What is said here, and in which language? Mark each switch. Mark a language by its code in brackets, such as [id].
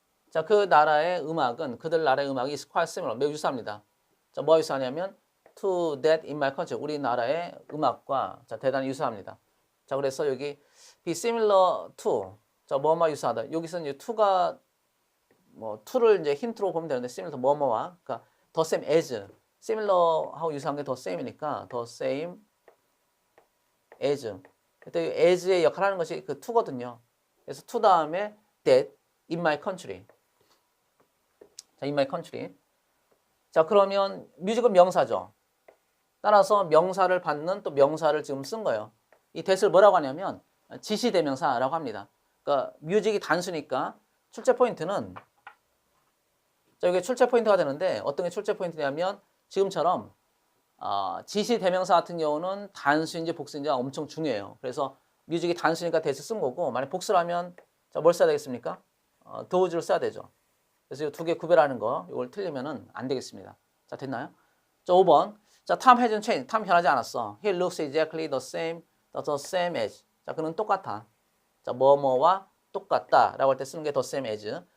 [ko] 자, 그 나라의 음악은 그들 나라의 음악이 [en] is quite similar. [ko] 매우 유사합니다. [en] 자, [ko] 뭐가 유사하냐면 [en] to that in my country. [ko] 우리나라의 음악과 자, 대단히 유사합니다. 자, 그래서 여기 be similar to. 자, 뭐뭐 유사하다. 여기서 이제 to가 뭐 to를 이제 힌트로 보면 되는데 similar to 뭐뭐와 그러니까 the same as similar하고 유사한 게 the same이니까 the same as. 그때 as의 역할을 하는 것이 그 to거든요. [en] 그래서 to 다음에 that in my country. 자, in my country. [ko] 자, 그러면 뮤직은 명사죠. 따라서 명사를 받는 또 명사를 지금 쓴 거예요. 이 that을 뭐라고 하냐면 지시대명사라고 합니다. 그러니까 뮤직이 단수니까 출제 포인트는 자, 이게 출제 포인트가 되는데 어떤 게 출제 포인트냐면 지금처럼 지시대명사 같은 경우는 단수인지 복수인지가 엄청 중요해요. 그래서 뮤직이 단수니까 that을 쓴 거고 만약 복수라면 자, 뭘 써야 되겠습니까? does를 써야 되죠. 그래서 이 두 개 구별하는 거 이걸 틀리면은 안 되겠습니다. 자, 됐나요? 자, 5번. 자, [en] Tom hasn't changed. [ko] 탐 변하지 않았어. [en] He looks exactly the same as. [ko] 자, 그는 똑같아. 자, 뭐뭐와 똑같다 라고 할 때 쓰는 게 the same as.